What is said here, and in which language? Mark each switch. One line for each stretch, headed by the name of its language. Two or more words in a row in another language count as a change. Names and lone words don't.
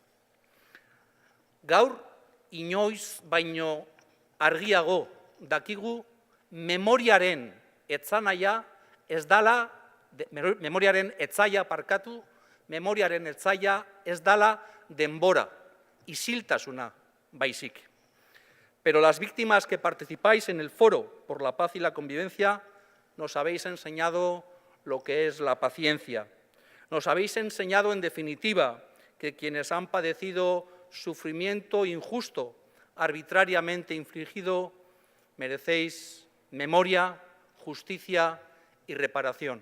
Basque: Gaur, inoiz baino argiago dakigu memoriaren etzaia ez dala denbora, isiltasuna baizik.
Spanish: Pero las víctimas que participáis en el Foro por la Paz y la Convivencia nos habéis enseñado lo que es la paciencia. Nos habéis enseñado, en definitiva, que quienes han padecido sufrimiento injusto, arbitrariamente infligido, merecéis memoria, justicia y reparación.